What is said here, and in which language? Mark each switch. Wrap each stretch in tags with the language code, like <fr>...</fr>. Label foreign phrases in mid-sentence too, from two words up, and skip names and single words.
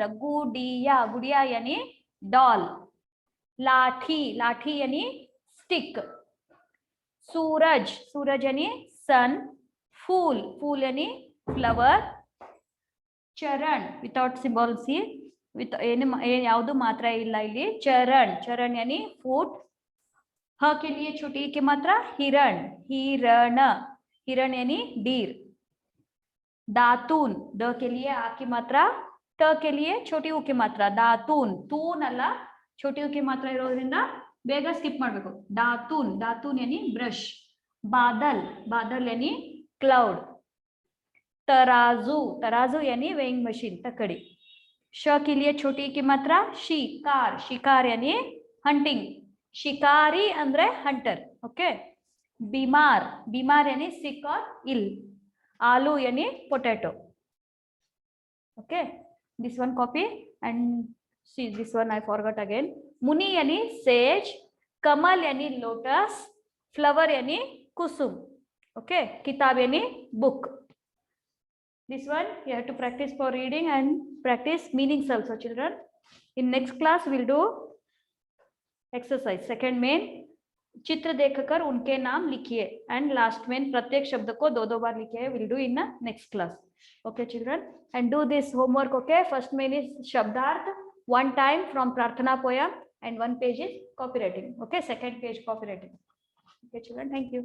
<hi>गुड़िया, गुड़िया यानी डॉल. लाठी, लाठी यानी स्टिक. सूरज, सूरज यानी सन. फूल, फूल यानी फ्लावर. चरण</hi> <en>without symbol C, with</en> <kn>ಯಾವುದು ಮಾತ್ರ ಇಲ್ಲ ಇಲ್ಲಿ.</kn> <hi>चरण, चरण यानी फूट. ह के लिए छोटी की मात्रा हिरण, हिरण, हिरण यानी डीर. दातून, द के लिए आ की मात्रा, ट के लिए छोटी ऊ की मात्रा. दातून, तून ಅಲ್ಲ छोटी ऊ की मात्रा</hi> <kn>ಇರೋದ್ರಿಂದ ಬೇಗ ಸ್ಕಿಪ್ ಮಾಡಬೇಕು.</kn> <hi>दातून, दातून यानी ब्रश. बादल, बादल यानी क्लाउड. तराजू, तराजू यानी</hi> <en>weighing machine,</en> <hi>तकड़ी. श के लिए छोटी की मात्रा शिकार, शिकार यानी हंटिंग. शिकारी ಅಂದ್ರೆ हंटर. ओके, बीमार, बीमार यानी सिक और इल. आलू यानी पोटैटो.</hi> <en>ओके, this one copy and see this one I forgot again.</en> <hi>मुनि यानी सेज, कमल यानी लोटस, फ्लावर यानी कुसुम. ओके, किताब यानी बुक.</hi> <en>This one you have to practice for reading and practice meanings also, children. In next class we'll do exercise. Second main,</en> <hi>चित्र देखकर उनके नाम लिखिए,</hi> <en>and last main</en> <hi>प्रत्येक शब्द को दो दो बार लिखिए.</hi> <en>We'll do in the next class. Okay, children, and do this homework. Okay, first main is shabdarth, one time from Prarthana poem, and one page is copywriting. Okay, second page copywriting. Okay, children, thank you.</en>